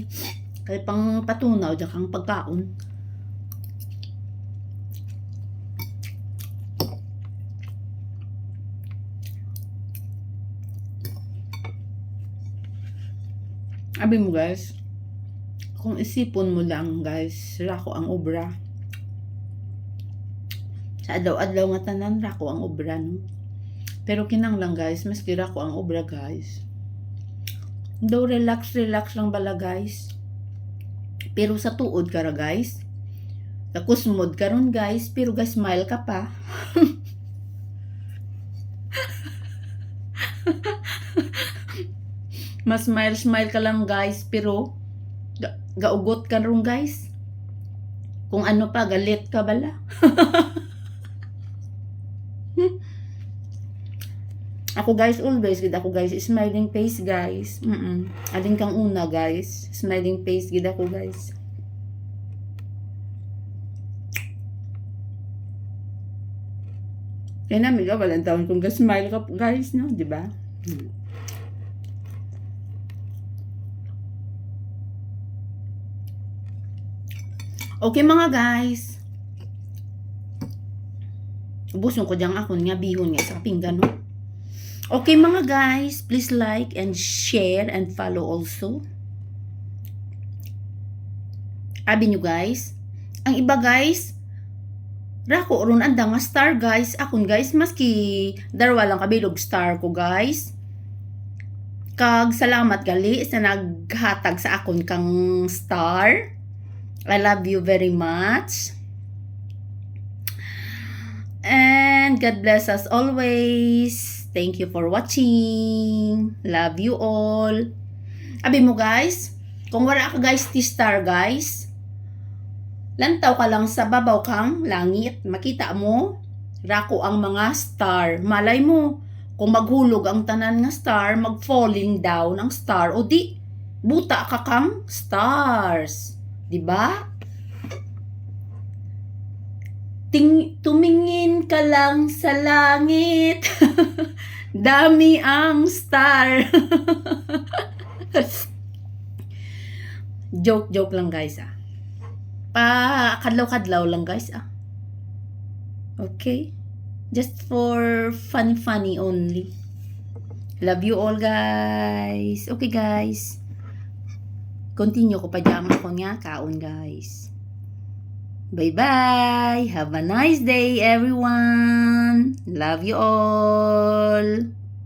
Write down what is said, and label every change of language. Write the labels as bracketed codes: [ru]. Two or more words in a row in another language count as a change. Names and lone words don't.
[krj] Kaya pang patunaw dyan kang pagkaon. Abi mo, guys, kung isipon mo lang, guys, rako ang obra. Sa adlaw-adlaw nga tanan, rako ang obra, no? Pero kinang lang, guys, maski rako ang obra, guys. Daw relax lang bala, guys. Pero sa tuod ka ra, guys. Kakusmod ka ron, guys. Pero guys, smile ka pa. Mas smile ka lang, guys. Pero gaugot ka ron, guys. Kung ano pa, galit ka bala. Ako, guys, always gid ako, [en] guys, smiling face, guys. [krj] Alin kang una, guys, [en] smiling face [krj] gid ako, guys. Kaya namin ka, walang taon kung smile ka, guys, no? Diba? Okay, mga guys. Ubuson ko diyang akon nga bihon nga sa pinggan, no? [en] Okay, mga guys, please like and share and follow also. [krj] Abi nyo, guys, ang iba, guys, rako ron anda nga star, guys. Akon, guys, maski darwa lang kabilog star ko, guys. Kag salamat gali sa naghatag sa akon kang star. [en] I love you very much. And God bless us always. Thank you for watching. Love you all. [krj] Abi mo, guys, kung wala ka, guys, T-star, guys, lantaw ka lang sa babaw kang langit. Makita mo, rako ang mga star. Malay mo, kung maghulog ang tanan nga star, mag- [en] falling down [krj] ang star, o di, buta ka kang stars. Diba? [tl] Tumingin ka lang sa langit. Dami ang star. [krj] Joke lang, guys, kadlaw-kadlaw lang, guys, Okay? [en] Just for funny only. Love you all, guys. Okay, guys. [krj] Continue ko pa dyan ako nga kaon, guys. [en] Bye-bye. Have a nice day, everyone. Love you all.